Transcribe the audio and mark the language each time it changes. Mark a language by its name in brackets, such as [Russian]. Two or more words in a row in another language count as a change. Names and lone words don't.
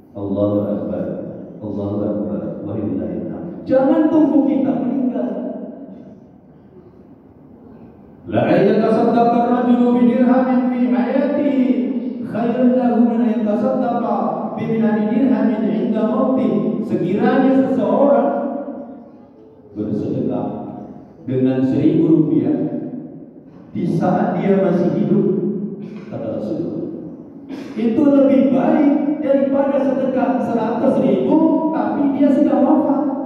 [Arabic] الله أكبر الله أكبر ولله الحمد. [Indonesian] Jangan tunggu kita meninggal. [Arabic] لأن يتصدق الرجل بدرهم في حياته خير له من أن يتصدق بمائة درهم عند موته. [Indonesian] Sekiranya seseorang bersedekah dengan 1.000 rupiah di saat dia masih hidup, kata Rasulullah, itu lebih baik daripada sedekah 100.000 tapi dia sudah wafat.